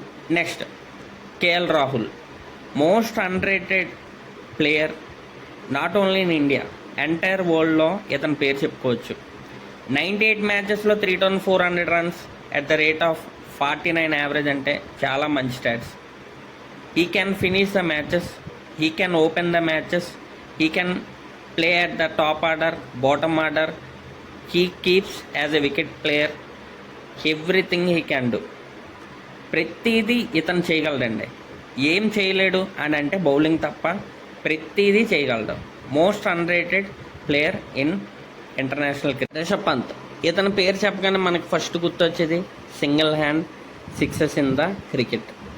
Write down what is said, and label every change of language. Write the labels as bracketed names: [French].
[English] next, KL Rahul most underrated player not only in India, entire వరల్డ్లో [Telugu] ఇతని పేరు చెప్పుకోవచ్చు. [English] 98 మ్యాచెస్లో 3400 runs at the rate of 49 average [Telugu] అంటే చాలా మంచి [English] Stats. He can finish the matches, he can open the matches, he can play at the top order, bottom order, he keeps as a wicket player, everything he can do. [Telugu] ప్రతిదీ ఇతను చేయగలడండి. ఏం చేయలేడు అని అంటే bowling తప్ప ప్రతిదీ చేయగలడు. [English] Most underrated player in international cricket. [Telugu] Rishabh Pant ఇతని పేరు చెప్పగానే మనకు ఫస్ట్ గుర్తొచ్చేది [English] Single hand sixes in the cricket.